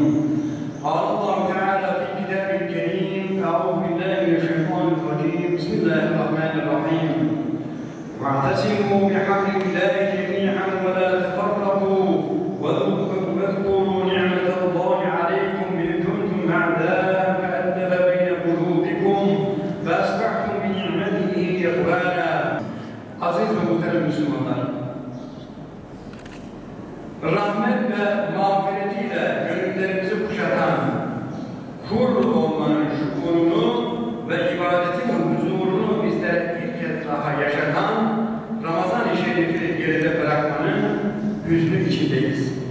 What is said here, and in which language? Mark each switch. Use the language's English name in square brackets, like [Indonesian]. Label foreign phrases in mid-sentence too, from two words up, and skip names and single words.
[Arabic] قال الله تعالى في كتابه الكريم أعوذ بالله من الشيطان الرجيم بسم الله الرحمن الرحيم واعتصموا بحبل الله جميعا ولا تفرقوا واذكروا نعمة الله عليكم إذ كنتم أعداء فألف بين قلوبكم فأصبحتم بنعمته إخوانا. [Turkish] Aziz ve muhterem Müslümanlar, rahmet ve mağfiretiyle gönüllerimizi kuşatan, kul olmanın şuurunu ve ibadetin huzurunu bizlere bir kez daha yaşatan Ramazan-ı Şerif'i geride bırakmanın hüznü içindeyiz.